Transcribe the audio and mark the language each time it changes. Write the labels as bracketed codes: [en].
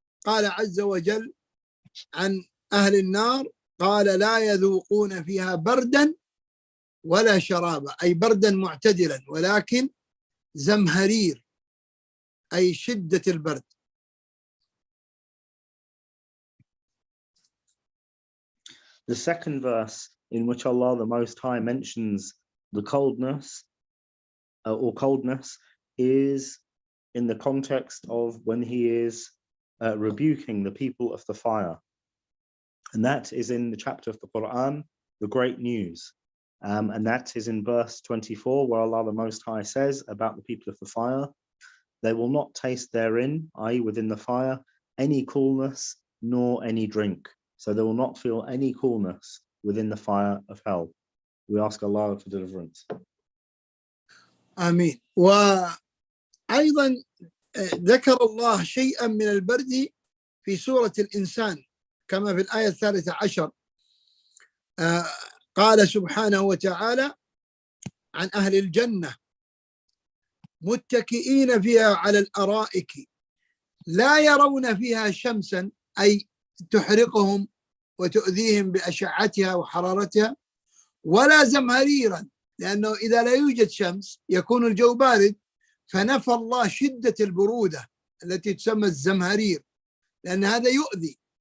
[ar] قال عز وجل عن أهل النار قال لا يذوقون فيها بردا ولا شرابا، أي بردا معتدلا، ولكن زمهرير أي شدة البرد. [en] The second verse in which Allah the Most High mentions the coldness or coldness is in the context of when he is rebuking the people of the fire. And that is in the chapter of the Quran, the Great News. And that is in verse 24, where Allah the Most High says about the people of the fire, they will not taste therein, i.e. within the fire, any coolness nor any drink. So they will not feel any coolness within the fire of hell. We ask Allah for deliverance. [ar] آمين. وأيضا ذكر الله شيئا من البرد في سورة الإنسان كما في الآية 13. قال سبحانه وتعالى عن أهل الجنة متكئين فيها على الأرائك لا يرون فيها شمسا، أي تحرقهم وتؤذيهم بأشعتها وحرارتها، ولا زمهريرا، لأنه إذا لا يوجد شمس يكون الجو بارد، فنفى الله شدة البرودة التي تسمى الزمهرير لأن هذا يؤذي.